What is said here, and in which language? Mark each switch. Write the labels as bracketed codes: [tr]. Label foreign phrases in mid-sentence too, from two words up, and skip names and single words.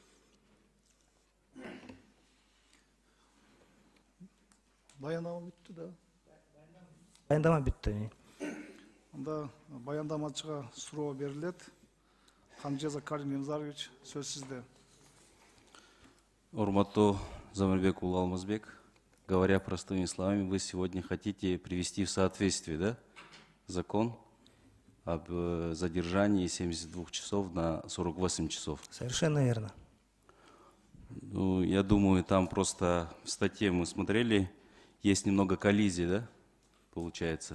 [ky] Баяндама бүттү да. Баяндама бүттү. Анда баяндамачыга суроо берилет. Канжеза Карим Эмзарович, сөз сизде. Урматтуу Замирбек Алмазбек, [ru] говоря простыми словами, вы сегодня хотите привести в соответствие, да, закон об задержании 72 часов на 48 часов. Совершенно верно. Ну, я думаю, там просто в статье мы смотрели, есть немного коллизии, да, получается.